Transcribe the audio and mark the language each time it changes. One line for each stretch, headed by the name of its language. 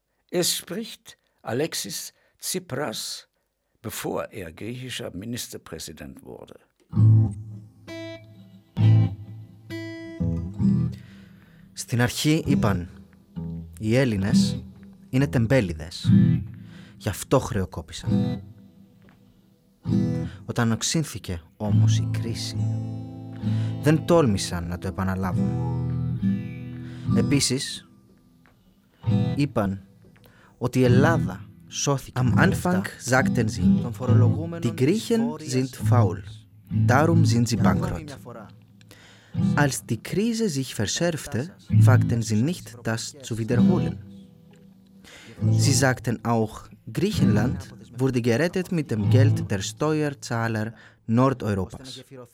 German: Es spricht Alexis Tsipras, bevor er griechischer Ministerpräsident wurde.
Greek: Στην αρχή είπαν, οι Έλληνες είναι τεμπέληδες, γι' αυτό χρεοκόπησαν. Όταν οξύνθηκε όμως η κρίση, δεν τόλμησαν να το επαναλάβουν. Επίσης, είπαν ότι η Ελλάδα σώθηκε.
German: Am Anfang sagten sie, die Griechen sind faul, darum sind sie bankrott. Als die Krise sich verschärfte, wagten sie nicht, das zu wiederholen. Sie sagten auch, Griechenland wurde gerettet mit dem Geld der Steuerzahler Nordeuropas.